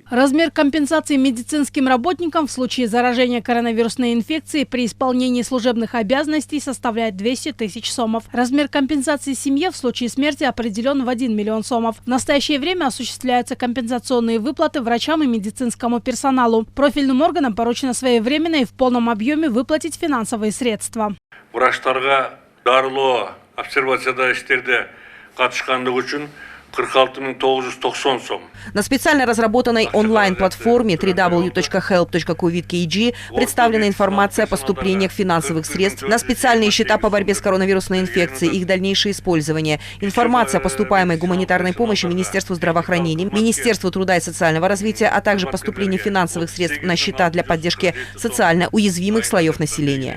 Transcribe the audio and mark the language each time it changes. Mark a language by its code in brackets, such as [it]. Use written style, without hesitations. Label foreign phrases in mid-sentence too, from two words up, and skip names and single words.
[ru] Размер компенсации медицинским работникам в случае заражения коронавирусной инфекцией при исполнении служебных обязанностей составляет 200 тысяч сомов. Размер компенсации семье в случае смерти определен в 1 миллион сомов. В настоящее время осуществляются компенсационные выплаты врачам и медицинскому персоналу. Профильным органам поручено своевременно и в полном объеме выплатить финансовые средства. [ky] Врачтарга дарылоо обсервацияда иштерде катышкандыгы үчүн 46 990 сом. [ru] На специально разработанной онлайн-платформе www.help.covid.kg представлена информация о поступлениях финансовых средств на специальные счета по борьбе с коронавирусной инфекцией, их дальнейшее использование. Информация о поступаемой гуманитарной помощи Министерству здравоапаравения, Министерству труда и социального развития, а также поступлении финансовых средств на счета для поддержки социально уязвимых слоев населения.